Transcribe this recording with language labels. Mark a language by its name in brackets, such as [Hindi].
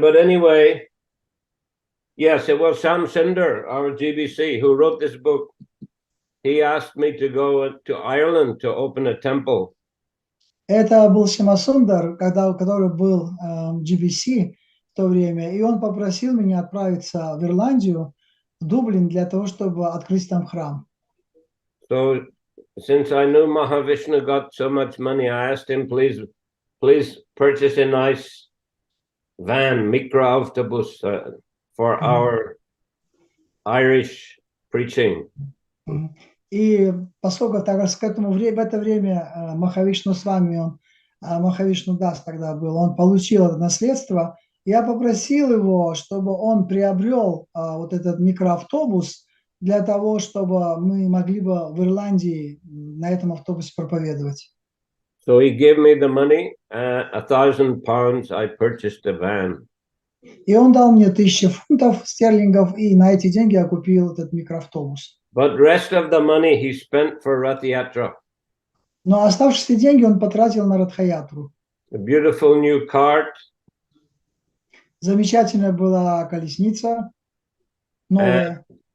[English] But anyway, yes, it was Sam Cinder, our Ji-Би-Си, who wrote this book. He asked me to go to Ireland to open a temple. [Russian] Это был Шама Сундар, который был Джи-Би-Си в то время, и он попросил меня отправиться в Ирландию, в Дублин, для того, чтобы открыть там храм. [English] So, since I knew Mahavishnu got so much money, I asked him, please purchase a nice van, micro-autobus, for our Irish preaching. [Russian] И поскольку так как в это время Махавишну с вами, Махавишну Дас тогда был, он получил это наследство, я попросил его, чтобы он приобрел вот этот микроавтобус для того, чтобы мы могли бы в Ирландии на этом автобусе проповедовать. [English] So he gave me the money, £1,000. I purchased a van. [Russian] И он дал мне 1000 фунтов стерлингов, и на эти деньги я купил этот микроавтобус. [English] But rest of the money he spent for Rath Yatra. [Russian] Но оставшиеся деньги он потратил на Радхаятру. [English] A beautiful new cart. [Russian] Замечательная была колесница, новая.